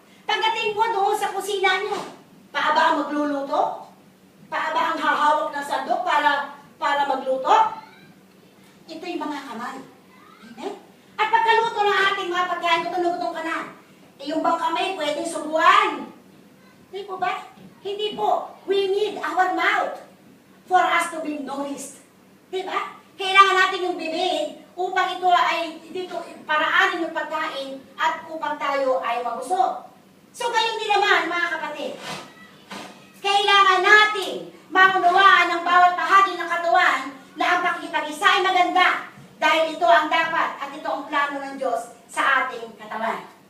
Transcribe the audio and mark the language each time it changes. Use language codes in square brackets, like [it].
[tl] Pagdating mo doon sa kusina niyo, paa ba ang magluluto? Paa ba ang hahawak ng sandok para magluto? Ito yung mga kamay. Amen? At pagkaluto ng ating mga pagkain, gutom ka na. Yung bang kamay pwedeng subuan? Hindi po ba? Hindi po. [en] We need our mouth for us to be nourished. [tl] Diba? Kailangan natin yung bibig upang ito ay dito paraanin yung pagkain at upang tayo ay mabusog. So, gayon din naman, mga kapatid. Kailangan natin maunawaan ng bawat bahagi ng katawan na ang pakikipag-isa ay maganda dahil ito ang dapat at ito ang plano ng Diyos sa ating katawan.